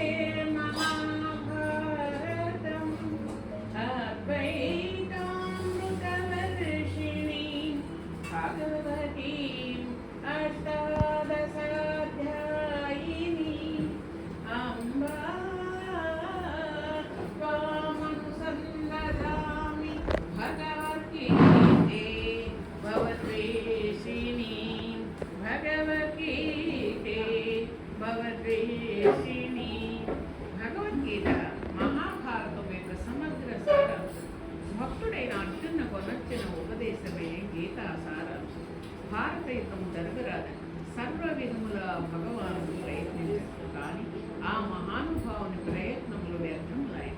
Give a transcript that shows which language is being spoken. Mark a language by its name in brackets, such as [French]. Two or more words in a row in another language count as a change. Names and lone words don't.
[Sanskrit] महाभारतम् अद्वैतामृतवर्षिणीं भगवतीम् अष्टादशाध्यायिनीम् अम्बा त्वामनुसन्दधामि भगवद्गीते भवद्वेषिणीं भगवद्गीते भवद्वेषिणी [Telugu] భగవద్గీత మహాభారతం యొక్క సమగ్ర సారాంశం. భక్తుడైన అర్జునుకు నచ్చిన ఉపదేశమే గీతా సారాంశం. భారత యుద్ధం జరగరాదని సర్వ విధముల భగవానుడు ప్రయత్నించారు. కానీ ఆ మహానుభావుని ప్రయత్నములు వ్యర్థములాయి.